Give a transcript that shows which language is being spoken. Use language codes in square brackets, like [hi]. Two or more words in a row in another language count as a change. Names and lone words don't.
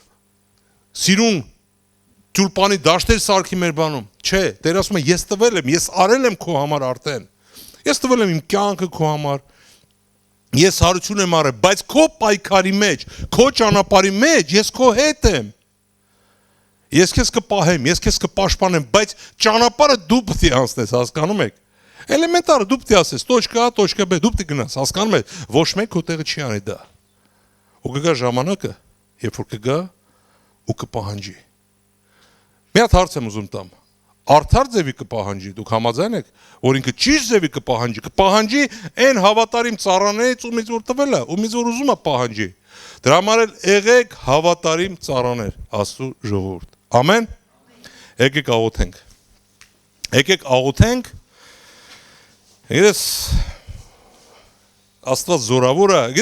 [hy] սիրուն ճուլպանի դաշտեր սարքի մեր բանում։ Չէ, Տեր ասում է ես տվել եմ, ես արել եմ քո համար արդեն։ Ես տվել եմ իմ կյանքը քո համար։ Ես հարություն եմ արել, բայց քո պայքարի մեջ, քո ճանապարհի մեջ ես քո հետ եմ։ Ես քեզ կպահեմ, ես քեզ կպաշտպանեմ, բայց ճանապարհը դու պետք է անցնես, հասկանում եք։ Էլեմենտար դու պետք է ասես, [ru] точка A, точка B, [hy] դու պետք է գնաս, հասկանում եք։ Ոչ մեկ քո տեղը չի անի դա։ Ու կգա ժամանակը, երբ որ կգա, ու կպահանջի։ Մի հատ հարց եմ ուզում տամ։ Արդար ձևի կպահանջի, դուք համաձայն եք, որ ինքը ճիշտ ձևի կպահանջի այն հավատարիմ ծառաներից, ումից որ տվել է, ումից որ ուզում է պահանջի։ Դրա համար էլ եղեք հավատարիմ ծառաներ, Աստծո ժողովուրդ։ Ամեն։ Եկեք աղոթենք։ Եկեք աղոթենք։ Գիտես, Աստված զորավոր է։